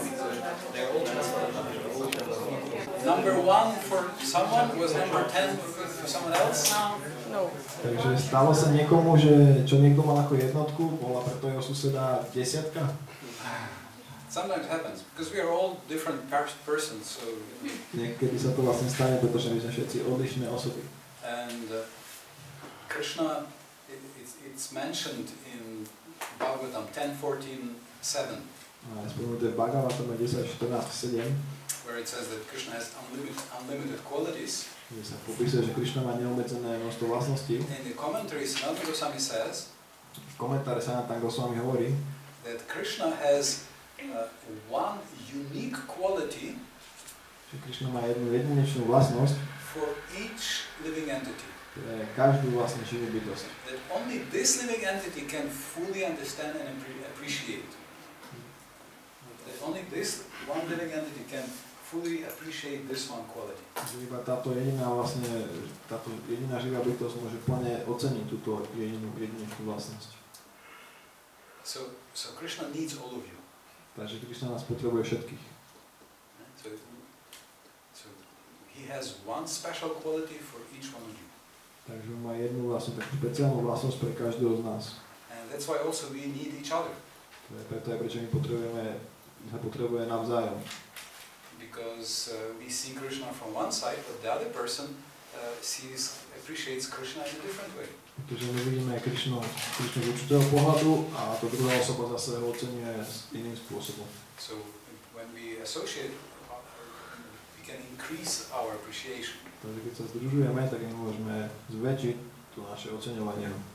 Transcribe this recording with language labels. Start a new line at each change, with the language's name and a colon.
English: Number 1 for someone, was number 10 for someone else? No.
Slovak: Takže stalo sa niekomu, že čo niekto mal ako jednotku, bola pre toho suseda desiatka?
English: Sometimes happens, because we are all different persons, so...
Slovak: Niekedy sa to vlastne stane, pretože my sme všetci odlišné osoby.
English: And Krishna, it's mentioned in Bhagavatam 10:14:7.
Slovak: Spomenuté v Bhagavatame 10:14:7.
English: Where it says that Krishna has unlimited qualities.
Slovak: Kde sa popisuje, že Krišna má neobmedzené množstvo vlastností.
English: In the commentaries, Sanatana Goswami says,
Slovak: v komentáre Sanatana Goswami hovorí,
English: that Krishna has one unique quality
Slovak: že Krišna má jednu jedinečnú vlastnosť
English: for each living entity.
Slovak: Pre každú vlastne živú bytosť.
English: That only this living entity can fully understand and appreciate. That only this one living entity can fully appreciate this one quality.
Slovak: Že iba táto jediná živá bytosť môže plne oceniť túto jedinečnú vlastnosť.
English: So Krishna needs all of you.
Slovak: Takže Krišna nás potrebuje všetkých.
English: So he has one special quality for each one of you.
Slovak: Takže on má jednu vlastne takú špeciálnu vlastnosť pre každého z nás.
English: And that's why also we need each other.
Slovak: Preto aj prečo my potrebujeme navzájom.
English: Because we see Krishna from one side, but the other person appreciates Krishna in a different way.
Slovak: Pretože my vidíme Krišnu z určitého pohľadu a to druhá osoba zase ho oceňuje iným spôsobom.
English: So when we associate, we can increase our appreciation.
Slovak: Takže keď sa združujeme, tak my môžeme zväčšiť to naše oceňovanie.